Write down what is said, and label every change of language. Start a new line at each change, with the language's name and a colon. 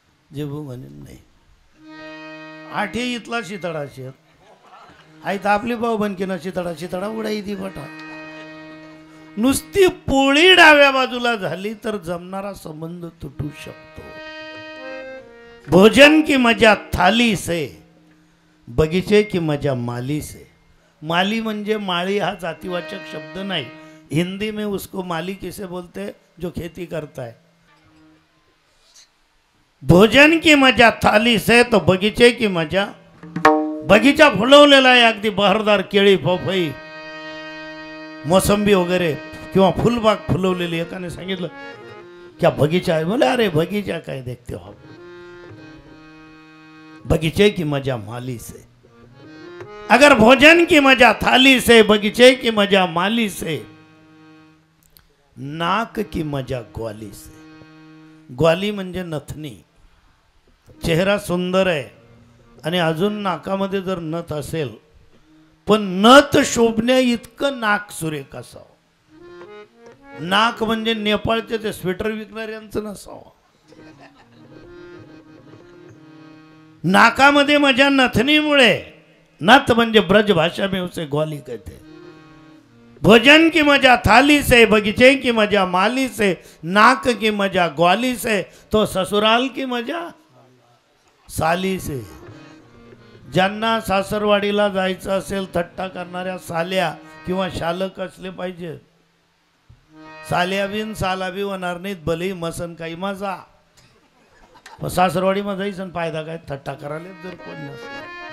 Marathi: जे बो म्हणे नाही, 8 इथला शितळा शेत आई तर आपली भाऊ बनकी ना, शितळा शितळा उडाई ती बटा. नुसती पोळी डाव्या बाजूला झाली तर जमणारा संबंध तुटू शकतो.
Hindi: भोजन की मजा थाली से, बगीचे की मजा माली से.
Marathi: माली म्हणजे माळी हा जातीवाचक शब्द नाही.
Hindi: हिंदी में उसको माली किसे बोलते, जो खेती करता है. भोजन की मजा थाली से, तो बगीचे की मजा.
Marathi: बगीचा फुलवलेला आहे, अगदी बहारदार केळी पपई मोसंबी वगैरे किंवा फुलबाग फुलवलेली. एकाने सांगितलं
Hindi: क्या बगीचा है, बोले अरे बगीचा काय देखते हो, बगीचे की मजा माली से. अगर भोजन की मजा थाली से, बगीचे की मजा माली से, नाक की मजा ग्वाली से.
Marathi: ग्वाली म्हणजे नथनी. चेहरा सुंदर आहे आणि अजून नाकामध्ये जर नथ असेल, पण नथ शोभण्या इतकं नाक सुरेख असावं. नाक म्हणजे नेपाळचे ते स्वेटर विकणाऱ्यांचं नसावं. नाकामध्ये मजा नथनीमुळे. नथ म्हणजे
Hindi: ब्रज भाषा में उसे ग्वाली कहते. भोजन की मजा थाली से, बगीचे की मजा माली से, नाक की मजा ग्वाली से, तो ससुराल की मजा साली से.
Marathi: ज्यांना सासरवाडीला जायचं असेल, थट्टा करणाऱ्या साल्या किंवा शालक असले पाहिजे. साल्या बिन साला बी होणार नाहीत, भले मसन काही माझा. पण सासरवाडीमध्ये जायचं फायदा काय, थट्टा करायला जर कोण नसलं.